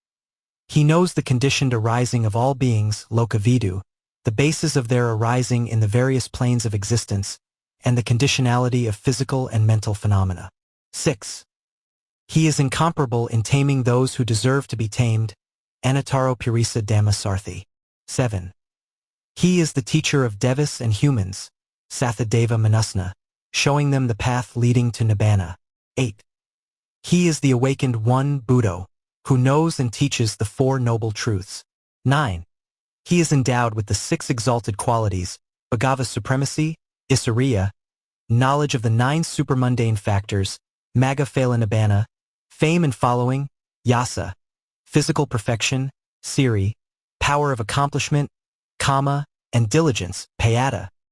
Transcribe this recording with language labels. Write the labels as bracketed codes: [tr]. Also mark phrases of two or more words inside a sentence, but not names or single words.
[en] He knows the conditioned arising of all beings, lokavidu, the basis of their arising in the various planes of existence, and the conditionality of physical and mental phenomena. 6. He is incomparable in taming those who deserve to be tamed, [pi] anataro purisa dhamma sarthi. 7. [en] He is the teacher of devas and humans, [pi] satha deva manusna, [en] showing them the path leading to nibbana. 8. He is the awakened one Buddha, who knows and teaches the 4 noble truths. 9. He is endowed with the 6 exalted qualities, bhagava supremacy, isariya, knowledge of the 9 supermundane factors, [pi] magga phala nibbana, [en] fame and following, yasa, physical perfection, siri, power of accomplishment, kama, and diligence, payata.